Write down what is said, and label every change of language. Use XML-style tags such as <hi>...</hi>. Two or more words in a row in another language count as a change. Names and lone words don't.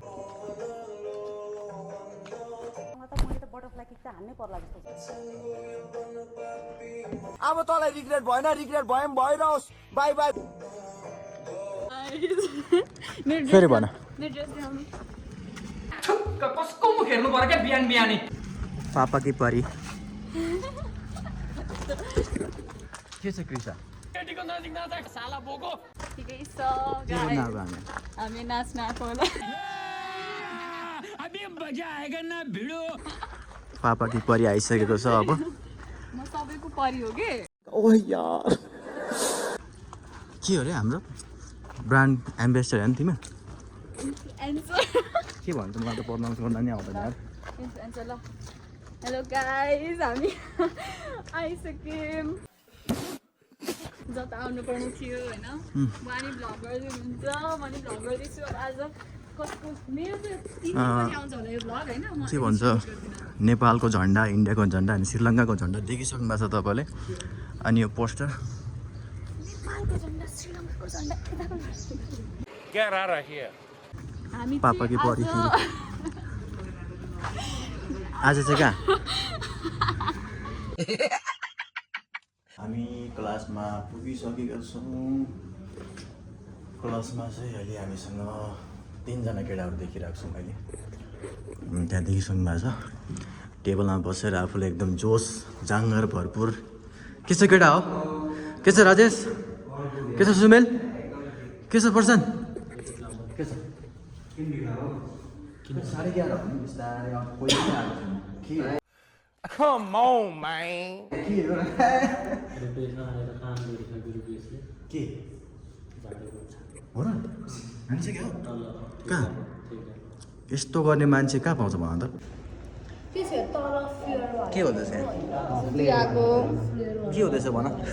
<ne>अब तँलाई रिग्रेट भएन, रिग्रेट भयो पनि भइरहोस्। बाई बाई। फेरि भन। कसको मुख हेर्नु पर्यो क्या बिहान बिहानै?</ne> <hi>पापा की परी</hi> <ne>के छ कृषा? साला बोको ठिकै छ हामी नाच्न आएको होला।</ne> <hi>अबे मजा आएगा ना भिडो। पापा की परी</hi> <ne>आइसकेको छ अब। म सबैको परी हो के। ओह यार के हो रे हाम्रो</ne> <en>brand ambassador</en> <ne>हो नि तिमी? के भन्छ मलाई त प्रनाउन्स गर्न नि आउँदैन यार। इन्फ्लुएन्सर ल।</ne> <en>hello guys,</en> <ne>हामी आइसक्यौँ। जता आउनु पर्ने थियो होइन, वानी भ्लग गर्दै हुनुहुन्छ, म नि भ्लग गर्दैछु। आज कसको मेरो त 3 बजे आउँछ होला यो भ्लग होइन। के भन्छ नेपालको झन्डा, इन्डियाको झन्डा अनि श्रीलङ्काको झन्डा देखिसक्नु भएको छ तपाईँले। अनि यो पोस्टर नेपालको झन्डा, श्रीलङ्काको झन्डा</ne> <hi>क्या रहा है?</hi> <ne>हामी</ne> <hi>पापा की परी</hi> <ne>आज चाहिँ कहाँ? हामी क्लासमा पुगिसकेका छौँ। क्लासमा चाहिँ अहिले हामीसँग 3 जना केटाहरू देखिरहेको छौँ अहिले। त्यहाँ देखिसक्नु भएको छ। टेबलमा बसेर आफूले एकदम जोस जाँगर भरपुर। के छ केटा हो? के छ राजेश? के छ सुमेल? के छ पर्सन? के छ? 11:30 हो नि बिस्तारै कोही पनि आएको छैन।</ne> <en>Come on, man.</en> <ne>के हो र? मान्छे क्या कहाँ यस्तो गर्ने मान्छे कहाँ पाउँछ भन त? के हुँदैछ यहाँ? के हुँदैछ भन?</ne>